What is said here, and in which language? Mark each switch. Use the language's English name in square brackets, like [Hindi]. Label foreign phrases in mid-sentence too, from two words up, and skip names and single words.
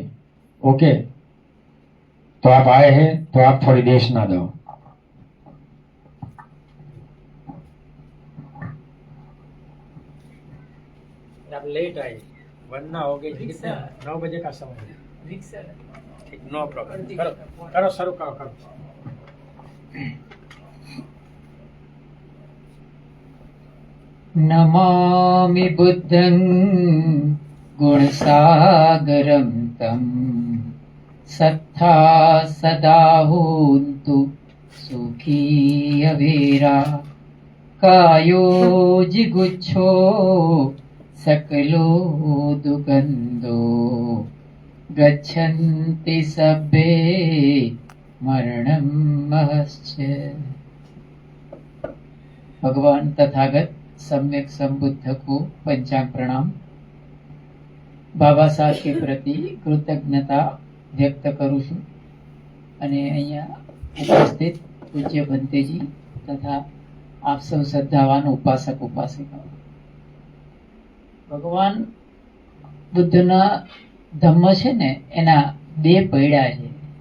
[Hindi] ओके, तो आप आए हैं तो आप थोड़ी देशना दो। आप लेट आए, वरना हो गई कितने 9 बजे का समय है। ठीक, [English] no problem. [Hindi] करो करो, शुरू करो करो। [Pali] नमामि बुद्धं गुणसागरं तं सत्ता सदा होन्तु सुखी अवेरा कायो जिगुच्छो सकलो दुगन्धो गच्छन्ति सब्बे मरणं महश्च। [Hindi] भगवान तथागत सम्यक संबुद्ध को पंचांग प्रणाम। बाबा साहब के प्रति कृतज्ञता व्यक्त करूं [Gujarati] છું અને અહીંયા ઉપસ્થિત પૂજ્ય ભંતેજી તથા આપ સૌ શ્રદ્ધાવાન ઉપાસક ઉપાસિકાઓ, ભગવાન બુદ્ધના ધમ્મ છે ને એના બે પૈડા છે.